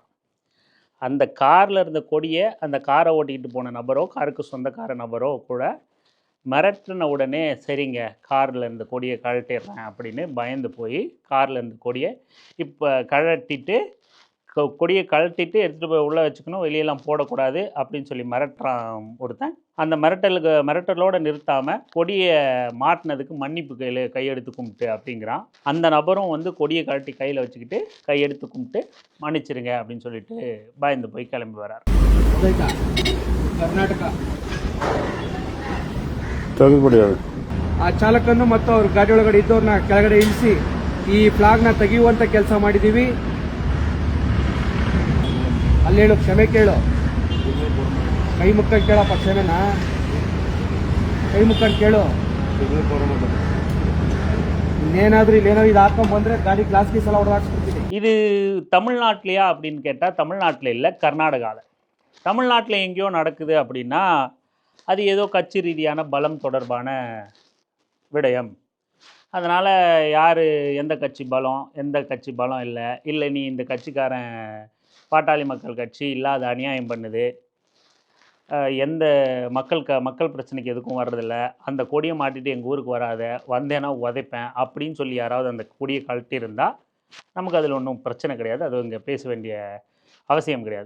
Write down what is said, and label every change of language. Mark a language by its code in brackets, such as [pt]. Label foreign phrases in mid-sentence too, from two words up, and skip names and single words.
[ta] அந்த காரில் இருந்த கொடியை அந்த காரை ஓட்டிக்கிட்டு போன நபரோ காருக்கு சொந்தக்கார நபரோ கூட மிரட்டின உடனே சரிங்க காரில் இருந்த கொடியை கழட்டிடுறேன் அப்படின்னு பயந்து போய் காரில் இருந்த கொடியை இப்போ கழட்டிட்டு கொடியை கழட்டிட்டு எடுத்துகிட்டு போய் உள்ளே வச்சுக்கணும், வெளியெல்லாம் போடக்கூடாது அப்படின்னு சொல்லி மிரட்டுறான் ஒருத்தன். அந்த மிரட்டலோடு நிறுத்தாமல் கொடியை மாட்டினதுக்கு மன்னிப்பு கையெடுத்து கும்பிட்டு அப்படிங்கிறான். அந்த நபரும் வந்து கொடியை கழட்டி கையில் வச்சுக்கிட்டு கையெடுத்து கும்பிட்டு மன்னிச்சிருங்க அப்படின்னு சொல்லிட்டு பயந்து போய் கிளம்பி வரார். [kn] ಕರ್ನಾಟಕ ತೆಗೆದುಬಿಡಿ. ಆ ಚಾಲಕನ್ನು ಮತ್ತು ಅವ್ರ ಗಾಡಿ ಒಳಗಡೆ ಇದ್ದವ್ರನ್ನ ಕೆಳಗಡೆ ಇಳಿಸಿ ಈ ಫ್ಲಾಗ್ನ ತೆಗೆಯುವಂತ ಕೆಲಸ ಮಾಡಿದ್ದೀವಿ. ಅಲ್ಲಿ ಹೇಳು, ಕ್ಷಮೆ ಕೇಳು, ಕೈ ಮುಕ್ಕಂಡು ಕೇಳಪ್ಪ, ಕ್ಷಮೆನ ಕೈ ಮುಕ್ಕಂಡು ಕೇಳು. ಇನ್ನೇನಾದ್ರೂ ಇಲ್ಲೇನೋ ಇದು ಹಾಕೊಂಡ್ ಬಂದ್ರೆ ಗಾಡಿ ಗ್ಲಾಸ್ ಗೀಸ್ ಎಲ್ಲ ಹೊಡೆದಾಕ್ಸ್ಬಿಡ್ತೀನಿ. [ta] இது தமிழ்நாட்டிலையா அப்படின்னு கேட்டால் தமிழ்நாட்டில் இல்லை, கர்நாடகாவில். தமிழ்நாட்டில் எங்கேயோ நடக்குது அப்படின்னா அது ஏதோ கட்சி ரீதியான பலம் தொடர்பான விடயம். அதனால் யார் எந்த கட்சி பலம் இல்லை நீ இந்த கட்சிக்காரன் பாட்டாளி மக்கள் கட்சி இல்லாத அநியாயம் பண்ணுது, எந்த மக்கள் பிரச்சனைக்கு எதுக்கும் வர்றதில்ல, அந்த கொடியை மாட்டிட்டு எங்கள் ஊருக்கு வராத, வந்தேன்னா உதைப்பேன் அப்படின்னு சொல்லி யாராவது அந்த கொடியை கழட்டியிருந்தால் நமக்கு அதில் ஒன்றும் பிரச்சனை கிடையாது, அது இங்கே பேச வேண்டிய அவசியம் கிடையாது.